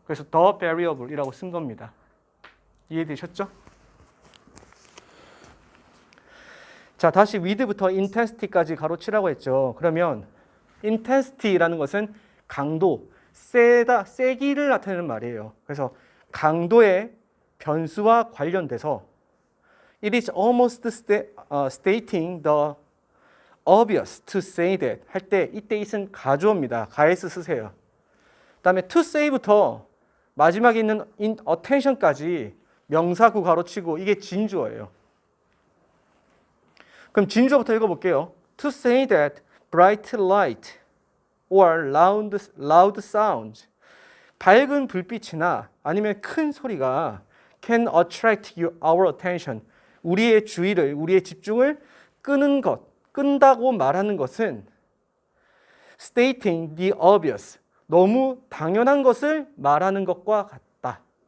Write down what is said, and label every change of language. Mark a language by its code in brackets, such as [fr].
[ko] 그래서 the variable이라고 쓴 겁니다. 이해되셨죠? 자, 다시 with부터 intensity까지 가로치라고 했죠. 그러면 intensity라는 것은 강도, 세기를 나타내는 말이에요. 그래서 강도의 변수와 관련돼서 [en] it is almost stating the obvious to say that [ko] 할 때 이때 it은 가주어입니다. 가에서 쓰세요. 그 다음에 to say부터 마지막에 있는 in attention까지 명사구 가로치고 이게 진주어예요. 그럼 진주어부터 읽어볼게요. [en] To say that bright light or loud sounds [ko] 밝은 불빛이나 아니면 큰 소리가 [en] can attract our attention [ko] 우리의 주의를, 우리의 집중을 끈다고 말하는 것은 [en] stating the obvious [ko] 너무 당연한 것을 말하는 것과 같다.